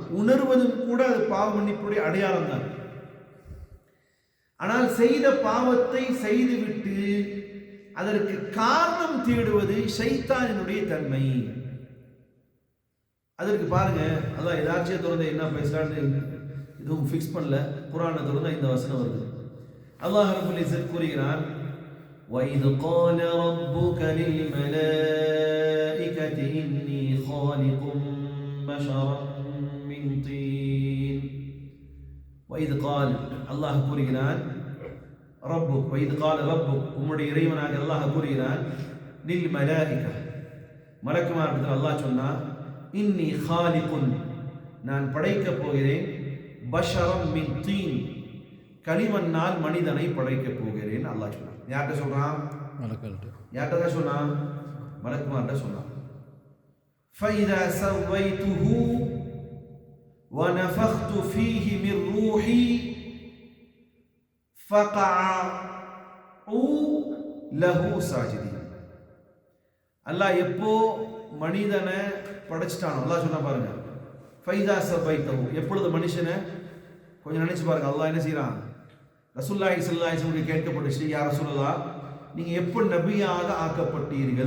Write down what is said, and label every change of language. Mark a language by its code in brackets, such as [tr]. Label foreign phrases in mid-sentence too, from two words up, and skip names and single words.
[ta] உணர்வதும் கூட அது பாவ மன்னிப்புடைய அடையாளம் தான். ஆனால் செய்த பாவத்தை செய்துவிட்டு அதற்கு காரணம் தேடுவது ஷைத்தானினுடைய தன்மை. அதற்கு பாருங்க, அதான் ஏதாச்சும் திறந்த என்ன பேசலான்னு எதுவும் ஃபிக்ஸ் பண்ணல. குர்ஆனை திறந்தா இந்த வசனம் வருது. அல்லாஹ் [ar] رب العزة [ta] கூறுகிறான், [ar] وَإِذْ قَالَ رَبُّكَ لِلْمَلَائِكَةِ إِنِّي خَالِقٌ بَشَرًا مِنْ طِينٍ. وَإِذْ قَالَ, [ta] அல்லாஹ் கூறுகிறான், ரப்புக், [ar] وَإِذْ قَالَ رَبُّكَ, [ta] உம்முடைய இறைவனாக அல்லாஹ் கூறுகிறான், لِلْمَلَائِكَةِ, மலக்குமார்களிடத்தில் அல்லாஹ் சொன்னா, [ar] إِنِّي خَالِقٌ, [ta] நான் படைக்கப் போகிறேன், [ar] بشرا من طين, [ta] களிமண்ணால் மனிதனை படைக்கப் போகிறேன் அல்லாஹ் சொன்னான். யார்கிட்ட சொல்றான்? யார்கிட்ட தான் சொன்னான்? மலக்குமார்கிட்ட சொன்னான். [ar] فَإِذَا سَوَّيْتُهُ وَنَفَخْتُ فِيهِ مِنْ رُوحِي فَقَعُوا لَهُ سَاجِدِينَ. [ta] அல்லாஹ் எப்போ மனிதனை படைச்சிட்டானோ, அல்லாஹ் சொன்னா பாருங்க, [ar] فإذا سويته, [ta] எப்பொழுது மனுஷனை கொஞ்சம் நினைச்சு பாருங்க, அல்லாஹ் என்ன செய்யறான்? [ar] رسول الله صلى الله عليه وسلم [ta] கேட்கப்பட்டுச்சு, [ar] يا رسول الله, [ta] நீங்க எப்போ நபியாக ஆக்கப்பட்டீர்கள்?